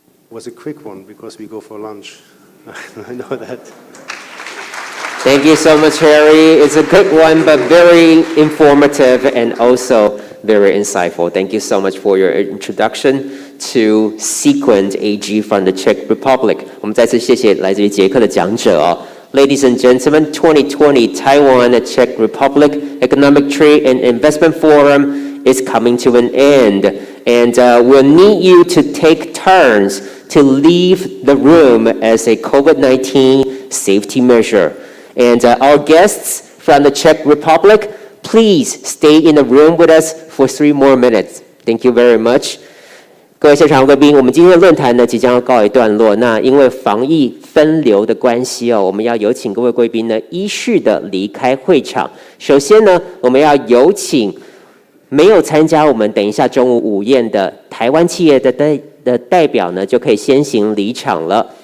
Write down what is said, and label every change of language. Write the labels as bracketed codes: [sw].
[en] It was a quick one because we go for lunch. I know that. Thank you so much, Harry. It's a quick one, but very informative and also very insightful. Thank you so much for your introduction to Sequent AG from the Czech Republic. [zh] 我们再次谢谢来自于捷克的讲者哦。 [en] Ladies and gentlemen, 2020 Taiwan Czech Republic Economic Trade and Investment Forum is coming to an end, and we'll need you to take turns to leave the room as a COVID-19 safety measure. And our guests from the Czech Republic, please stay in the room with us for 3 more minutes. Thank you very much. [zh] 各位现场贵宾，我们今天的论坛呢即将要告一段落。那因为防疫分流的关系哦，我们要有请各位贵宾呢依序的离开会场。首先呢，我们要有请没有参加我们等一下中午午宴的台湾企业的代表呢，就可以先行离场了。